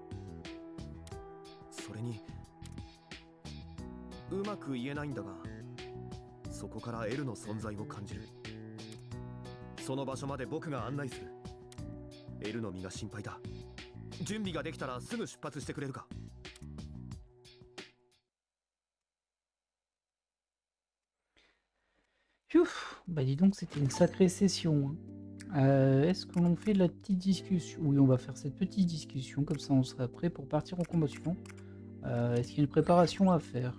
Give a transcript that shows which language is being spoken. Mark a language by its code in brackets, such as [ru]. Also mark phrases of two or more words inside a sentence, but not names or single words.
[ja] それにうまく言えないんだが、そこから L の存在を感じる。その場所まで僕が案内する。 L の身が心配だ。準備ができたらすぐ出発してくれるか。 [fr] Ouf, bah dis donc, c'était une sacrée session. Est-ce que l'on fait la petite discussion? Oui, on va faire cette petite discussion, comme ça on sera prêt pour partir en commotion. Est-ce qu'il y a une préparation à faire?